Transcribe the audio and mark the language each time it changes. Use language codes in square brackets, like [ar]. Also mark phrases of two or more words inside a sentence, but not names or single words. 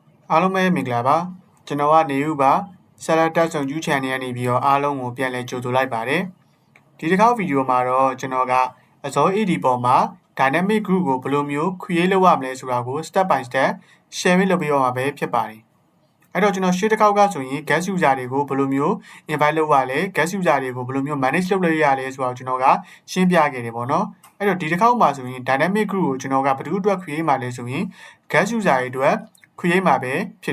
[my] အားလုံးပဲမင်္ဂလာပါကျွန်တော်ကနေဦးပါဆရာတက်ဆောင်ကျူး channel ကနေပြီးတော့အားလုံးကိုပြန်လည်ကြိုဆိုလိုက်ပါတယ်ဒီတစ်ခေါက်ဗီဒီယိုမှာတော့ကျွန်တော်ကအစော AD ပေါ်မှာ [en] dynamic group [my] ကိုဘယ်လိုမျိုး create လုပ်ရမလဲဆိုတာကို [en] step by step sharing [my] လုပ်ပေးရမှာပဲဖြစ်ပါတယ်အဲ့တော့ကျွန်တော်ရှေ့တစ်ခေါက်ကဆိုရင် [en] guest user [my] တွေကိုဘယ်လိုမျိုး invite လုပ်ရလဲ [en] guest user [my] တွေကိုဘယ်လိုမျိုး manage လုပ်လို့ရလဲဆိုတော့ကျွန်တော်ကရှင်းပြ ခဲ့တယ်ပေါ့နော်အဲ့တော့ဒီတစ်ခေါက်မှာဆိုရင် [en] dynamic group [my] ကိုကျွန်တော်ကဘယ်သူအတွက် create မှာလဲဆိုရင် [en] guest user [my] တွေအတွက် create မှာပဲဖြစ်